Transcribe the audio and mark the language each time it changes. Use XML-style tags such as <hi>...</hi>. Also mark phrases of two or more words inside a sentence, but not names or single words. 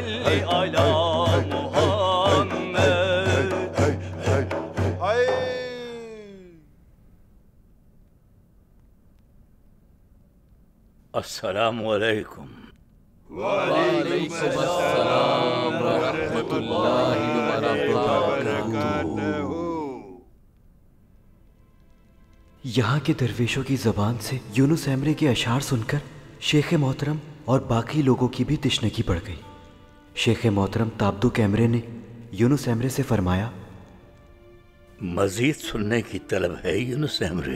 <ar>على محمد. السلام عليكم. وعليكم السلام ورحمة الله وبركاته.</ar> <ur>یہاں کے درویشوں کی زبان سے یونس ایمرے کے اشعار سن کر شیخ محترم اور باقی لوگوں کی بھی تشنگی بڑھ گئی. شیخ محترم تابدک ایمرے نے یونس ایمرے سے فرمایا, مزید سننے کی طلب ہے یونس ایمرے.</ur>